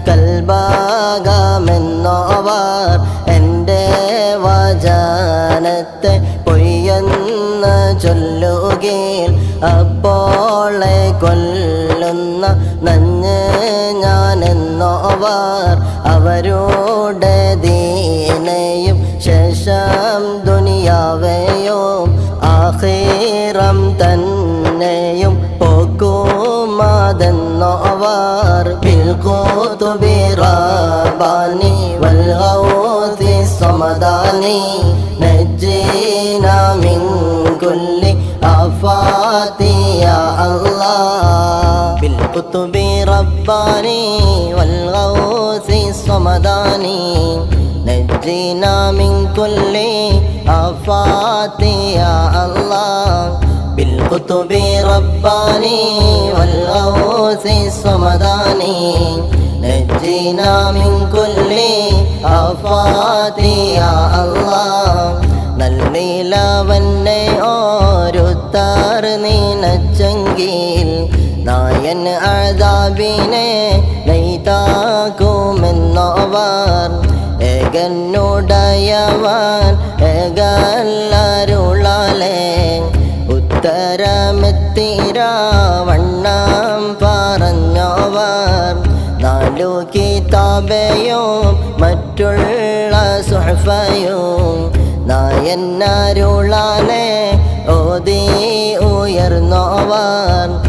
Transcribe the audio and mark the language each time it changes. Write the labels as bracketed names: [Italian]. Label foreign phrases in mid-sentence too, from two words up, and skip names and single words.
[Malayalam] കൽബാകാമെന്നോവർ എൻ്റെ വചനത്തെ പൊയ്യെന്ന് ചൊല്ലുകയിൽ അപ്പോളെ കൊല്ലുന്ന നഞ്ഞ് ഞാനെന്നോവർ അവരുടെ ദീനയും ശേഷം ദുനിയാവെയും ആഖിറം തന്നെയും [Arabic] പോക്കുമാതെന്നോവർ بالقطب رباني والغوث الصمداني نجينا من كل آفات يا الله بالقطب رباني والغوث الصمداني نجينا من كل آفات يا الله بالقطب رباني والغوث الصمداني نجينا من كل آفات يا الله [Malayalam] നല്ലിലവന്നെ ഓരുത്താർ നീനച്ചെങ്കിൽ നായൻ അദാബിനെ നെയ്താക്കുമെന്നോവർ ഏകനുടയവൻ ഏകല്ലരുളാലേ ഉത്തരമെത്തിരാവണ്ണം പറഞ്ഞോവർ നാലു കിതാബയും മറ്റുള്ള സുഹഫയും നായന്നരുളാലെ ഓതി ഉയർന്നോവർ